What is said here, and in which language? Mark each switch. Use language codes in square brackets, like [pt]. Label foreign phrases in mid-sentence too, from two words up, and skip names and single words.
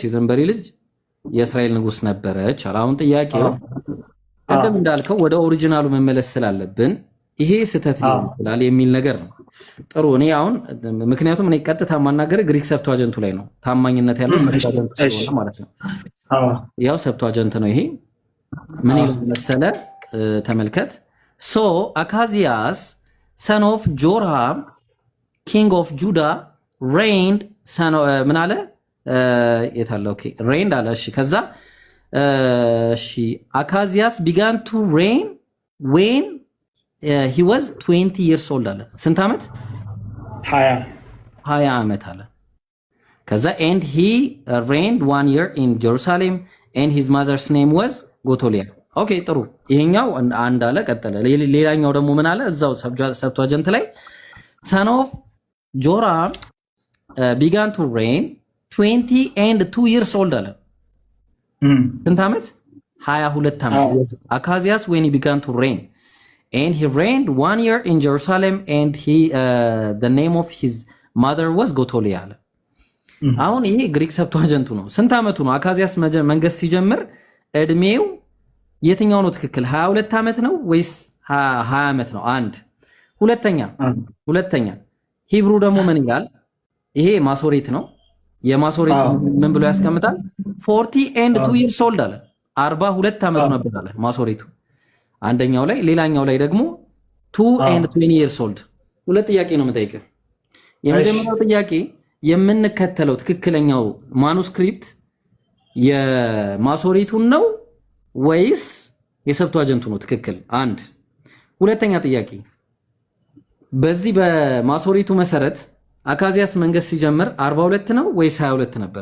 [am] የዘንበሪ ልጅ የእስራኤል ንጉስ ነበረች አለ። አሁን ጥያቄው ቀደም እንዳልከው ወደ ኦሪጂናሉ መመለስ ስላለብን ይሄ ስህተት ሊሆን ይችላል የሚል ነገር ነው። ጥሩ። እኔ አሁን ምክንያቱም እኔ ቀጥታ ማናገር ግሪክ ሰብቷጀንቱ ላይ ነው። ታማኝነት ያለው ሰብቷጀንቱ ስለሆነ ማለት ነው። ያው ሰብቷጀንት ነው ይሄ። ምን ይላል መሰለ? [en] ተመልከት። ሶ አካዝያስ son of Joram king of Judah reigned [am] ምን አለ? የታለ? [en] okay reigned [am] አለ። እሺ ከዛ [en] እሺ አካዚያስ began to reign when he was 20 years old [am] አለ። ስንት ዓመት? 20 ዓመት አለ። ከዛ [en] and he reigned 1 year in Jerusalem and his mother's name was ጎቶሊያ። [am] ኦኬ ጥሩ። ይሄኛው አንድ አለ ቀጠለ። ሌላኛው ደግሞ ምን አለ እዛው ሰብቷጀንት ላይ [en] son of Joram began to reign 20 and 2 years old [am] አለ። ስንት ዓመት? [en] 22 ዓመት። አካዚያስ when he began to reign and he reigned 1 year in Jerusalem and he the name of his mother was ጎቶሊያ [am] አለ። አሁን ይሄ ግሪክ ሰብቷጀንቱ ነው። ስንት ዓመቱ ነው አካዚያስ መንገስ ሲጀምር? እድሜው የትኛው ነው ትክክል? 22 ዓመት ነው ወይስ 20 ዓመት ነው? አንድ ሁለተኛ ሂብሩ ደግሞ ምን ይላል? ይሄ ማሶሬት ነው። የማሶሬት ምን ብሎ ያስቀምጣል? [en] 40 and 2 years old [am] አለ። 42 ዓመት ነበር አለ ማሶሬቱ አንደኛው ላይ። ሌላኛው ላይ ደግሞ [en] 2 and 20 years old። [am] ሁለት ጥያቄ ነው የምጠይቅህ። የመጀመሪያው ጥያቄ የምንከተለው ትክክለኛው ማኑስክሪፕት የማሶሬቱን ነው ወይስ የሰብቷጀንቱ ነው ትክክል? አንድ። ሁለተኛ ጥያቄ በዚህ በማሶሬቱ መሰረት አካዚያስ መንገስ ሲጀምር 42 ነው ወይስ 22 ነበረ?